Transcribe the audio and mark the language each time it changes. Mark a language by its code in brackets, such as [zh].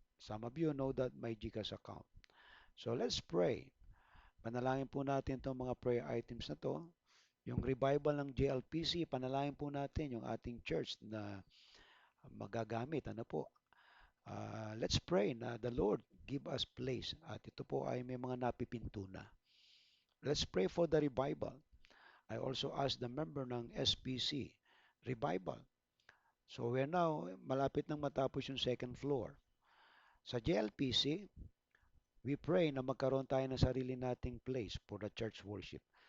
[en] Some of you know that my GCash account. So let's pray. [tl] Panalangin po natin itong mga prayer items na to. Yung revival ng JLPC, panalangin po natin yung ating church na magagamit. Ano po? [en] Let's pray na the Lord give us place. [tl] At ito po ay may mga napipinto na. [en] Let's pray for the revival. I also asked the member ng SPC, revival. So we're now, [tl] malapit nang matapos yung second floor. Sa JLPC, we pray na magkaroon tayo ng sarili nating [en] place for the church worship.